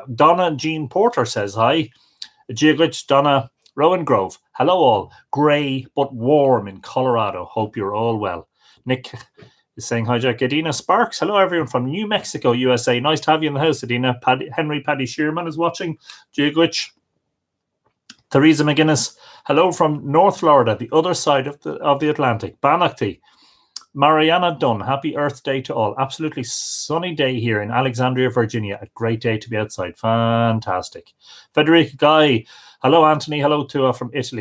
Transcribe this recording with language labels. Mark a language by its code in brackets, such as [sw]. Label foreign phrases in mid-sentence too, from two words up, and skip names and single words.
[en] Donna Jean Porter says hi. Giaglich, Donna Rowan Grove. Hello all. Grey but warm in Colorado. Hope you're all well. Nick is saying hi, Jack. Adina Sparks, hello everyone from New Mexico, USA. Nice to have you in the house, Adina. Henry Paddy Shearman is watching. Jigwich. Theresa McGuinness, hello from North Florida, the other side of the Atlantic. Banachty. Mariana Dunn, happy Earth Day to all. Absolutely sunny day here in Alexandria, Virginia. A great day to be outside. Fantastic. Federica Guy, hello Anthony, hello Tua from Italy.